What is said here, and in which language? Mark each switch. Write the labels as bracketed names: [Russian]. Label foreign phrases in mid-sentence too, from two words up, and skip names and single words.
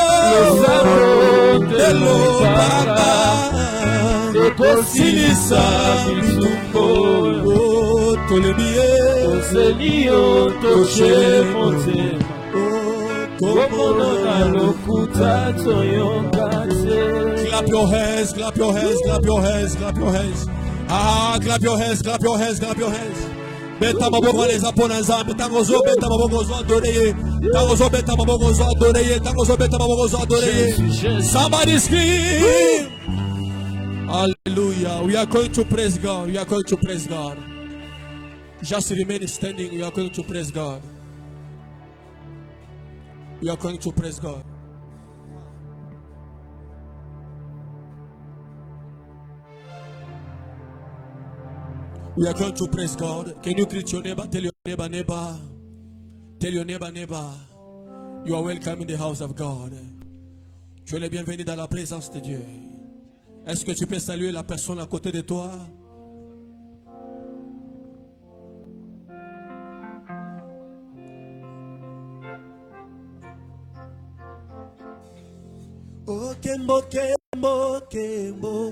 [Lingala] de lopanga Ekosilisa bitumboyo Tolebie Tozelio tote motema Omono na lokuta toyokate [English] Clap your hands, clap your hands, [Lingala] clap your hands, clap your hands. [English] Ah, clap your hands, clap your hands, clap your hands. [Lingala] Beta maboko les aponazambe, tangozo beta maboko zo adoreye, tangozo beta maboko zo adoreye, tangozo beta maboko zo adoreye. [English] Somebody scream. Hallelujah. We are going to praise God. We are going to praise God. Just remain standing. We are going to praise God. We are going to praise God. We are going to praise God. Can you greet your neighbor? Tell your neighbor, neighbor. Tell your neighbor, neighbor. You are welcome in the house of God. [French] Tu es le bienvenu dans la présence de Dieu. Est-ce que tu peux saluer la personne à côté de toi? Oh, [Lingala] Kembo, Kembo, Kembo.